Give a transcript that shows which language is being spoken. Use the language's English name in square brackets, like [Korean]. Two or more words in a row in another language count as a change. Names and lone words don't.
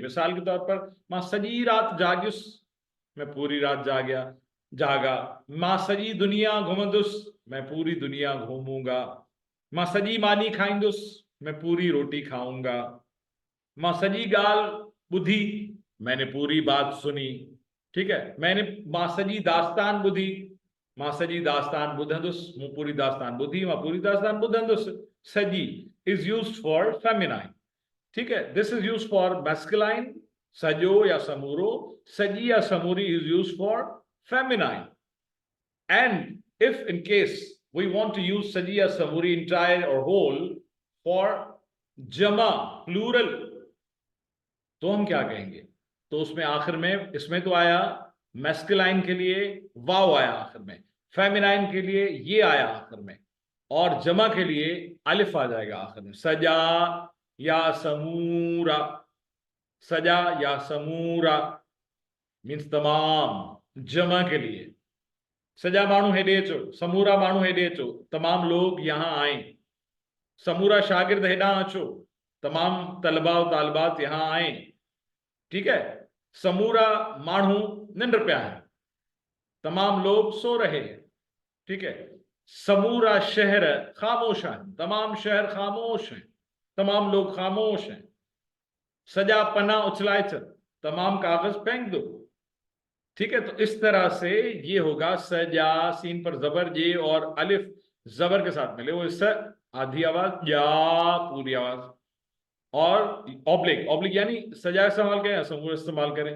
[Hindi] मिसाल के तौर पर [Sindhi] मां सजी रात जागियुस, [Hindi] मैं पूरी रात जागा। [Sindhi] मां सजी दुनिया घुमंदुस, [Hindi] मैं पूरी दुनिया घूमूंगा। [Sindhi] मां सजी मानी खाईंदुस, [Hindi] मैं पूरी रोटी खाऊंगा। [Sindhi] मां सजी गाल बुधी, [Hindi] मैंने पूरी बात सुनी। ठीक है, मैंने [Sindhi] मां सजी दास्तान बुधी, मां सजी दास्तान बुधंदुस, मूं पूरी दास्तान बुधी, मां पूरी दास्तान बुधंदुस। [English] saji is used for feminine. [Hindi] ठीक है, [English] this is used for masculine [Sindhi] सजो या समूरो, सजी या समूरी [English] is used for feminine. And if in case we want to use saji or samuri entire or whole for jama plural, [Hindi] तो हम क्या कहेंगे? तो उसमें आखिर में इसमें तो आया मैस्कुलाइन के लिए वाव आया आखिर में, फेमिनाइन के लिए ये आया आखिर में, और जमा के लिए अलिफ आ जाएगा आखिर में। [Sindhi] सजा या समूरा, सजा या समूरा मीन्स तमाम, [Hindi] जमा के लिए [Sindhi] सजा मानू हेडे अचो, समूरा मानू हेडे अचो, [Hindi] तमाम लोग यहाँ आए। [Sindhi] समूरा शागिर्द हेडा अचो, [Hindi] तमाम तलबा और तालिबात यहाँ आए। ठीक है, [Sindhi] समूरा मानू निंड पिया है, [Hindi] तमाम लोग सो रहे हैं। ठीक है, [Sindhi] समूरा शहर खामोश है, [Hindi] तमाम शहर खामोश हैं, तमाम लोग खामोश हैं। [Sindhi] सजा पना उछलाए चल, [Hindi] तमाम कागज फेंक दो। ठीक है, तो इस तरह से ये होगा सजा सीन पर जबर ये और अलिफ जबर के साथ मिले वो स आधी आवाज या पूरी आवाज, और ऑब्लिक यानी सजा इस्तेमाल करें या समूह इस्तेमाल करें।